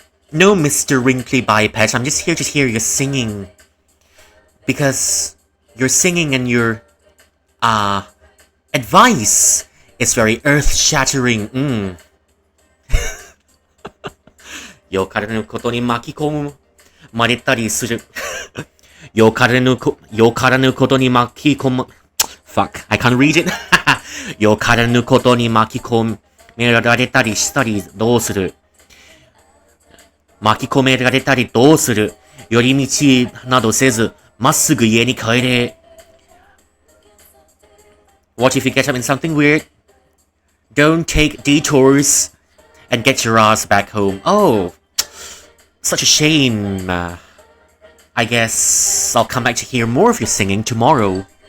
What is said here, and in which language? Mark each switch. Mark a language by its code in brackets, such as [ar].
[en] No, Mr. Wrinkly Biped, I'm just here to hear you singing. Because your singing and your, advice is very earth-shattering. [ja] よかれぬことに巻き込まれたりする。よからぬことに巻き込む。 [en] Fuck, I can't read it. [ja] よからぬことに巻き込められたりしたりどうする。巻き込められたりどうする。寄り道などせず、まっすぐ家に帰れ。 [en] What if you get up in something weird? Don't take detours and get your ass back home. Oh, such a shame. I guess I'll come back to hear more of your singing tomorrow.